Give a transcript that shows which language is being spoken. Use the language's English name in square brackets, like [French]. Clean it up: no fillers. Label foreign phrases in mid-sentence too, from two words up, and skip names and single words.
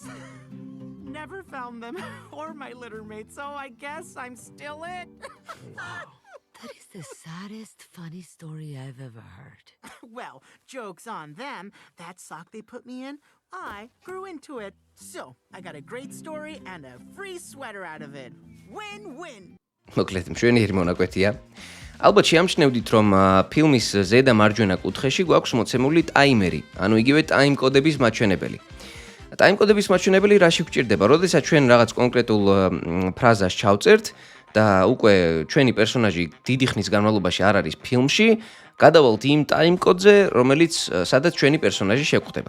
[English] Never found them, or my litter mate, so I guess I'm still it. That is the saddest funny story I've ever heard. Well, joke's on them. That sock they put me in, I grew into it. So, I got a great story and a free sweater out of it. Win-win! [Georgian] მოკლედ მშვენიერი მონაკვეთია. ალბათ შეამჩნევდით, რომ ფილმის ზედა მარჯვენა კუთხეში გვაქვს მოცემული ტაიმერი, ანუ იგივე ტაიმკოდების მაჩვენებელი. ტაიმკოდების მაჩვენებელი რაში გვჭირდება? როდესაც ჩვენ რაღაც კონკრეტულ ფრაზას ჩავწერთ და უკვე ჩვენი პერსონაჟი დიდი ხნის განმავლობაში არ არის ფილმში, გადავალთ იმ ტაიმკოდზე, რომელიც სადაც ჩვენი პერსონაჟი შეგვხვდება.